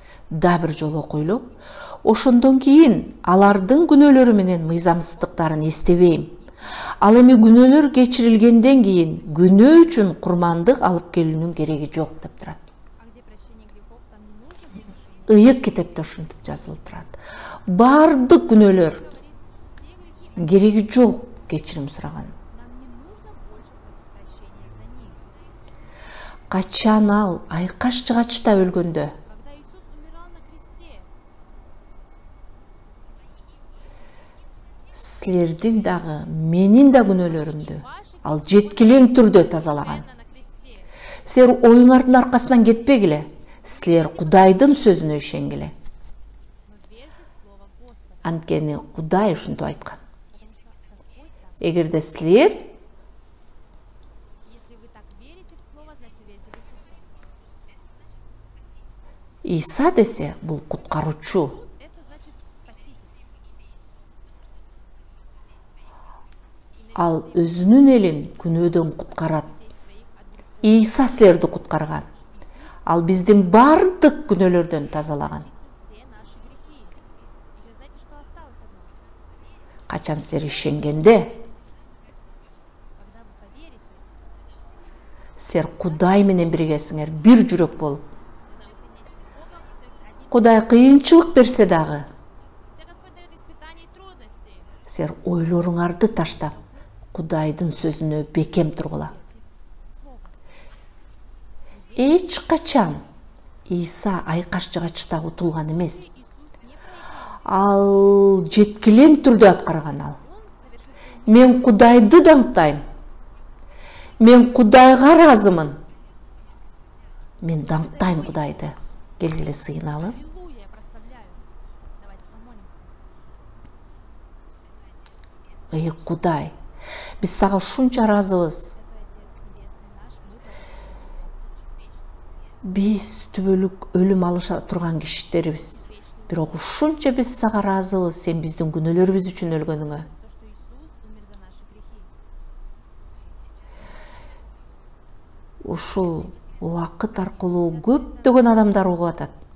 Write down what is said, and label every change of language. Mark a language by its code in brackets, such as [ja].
[ky] Да бир жолу окуйлу. Ошондон кийин алардын күнөөлөрү менен мыйзамсыздыктарын эстебейм. Ал эми күнөөлөр кечирилгенден кийин күнөө үчүн курмандык алып келүүнүн кереги жок деп турат. [ru] А где прощение грехов, там не нужно приношение. [ky] Ыйык китепте ушинтип жазылып турат. Бардык күнөөлөр кереги жок кечирим сураган. [ru] Нам не нужно больше просить прощения за них. [ky] Качан ал айкаш жыгачта өлгөндө [ru] Когда Иисус умирал на кресте, [ky] силердин дагы менин да күнөөлөрүмдү ал жеткилең түрдө тазалаган. [ru] на кресте, [ky] Силер оюңардын аркасынан кетпегиле. Силер Кудайдын сөзүнө ишенгиле. [ru] но верьте в Слово Господа, [ky] Анткени Кудай ушинтип айткан. [ru] потому что Господь так. [ky] Эгерде силер [ru] Если вы так верите в Слово, значит верите в Иисуса. [ky] Иса десе бул куткаруучу. [ru] Это значит Спаситель. [ky] Ал өзүнүн элин күнөөдөн куткарат. [ru] Своих от [ky] Иса силерди куткарган. Ал биздин бардык күнөөлөрдөн тазалаган. [ru] все наши грехи. Еще знаете, что осталось одно? [ky] Качан силер ишенгенде, [ru] Когда вы поверите, [ky] силер Кудай менен биргесиңер, бир жүрөк болуп. [ru] когда вы соединитесь с Богом, то есть один. [ky] Кудай кыйынчылык берсе дагы, [ru] Хотя Господь дает испытания и трудности. [ky] силер ойлоруңарды таштап, Кудайдын сөзүнө бекем тургула. [ru] Слово. [ky] Эч качан Иса айкаш жыгачта утулган эмес. [ru] Иисус не проиграл. [ky] Ал жеткилең түрдө аткарган ал. [ru] Он совершил свой [ky] Мен Кудайды даңктайм. Мен Кудайга ыраазымын. Мен даңктайм Кудайды. Келгиле сыйыналып. [ru] аллилуйя, я прославляю. Давайте помолимся. [ky] Ey Кудай, биз сага ушунча ыраазыбыз. [ru] Святой Отец Небесный наш, мы [ky] Биз түбөлүк өлүм алыша турган кишилерибиз. Бирок ушунча биз сага ыраазыбыз сен биздин күнөөлөрүбүз үчүн өлгөнүңө. [ru] то, что Иисус умер за наши грехи. [ky] Ушул убакыт аркылуу көптөгөн адамдар угуп атат.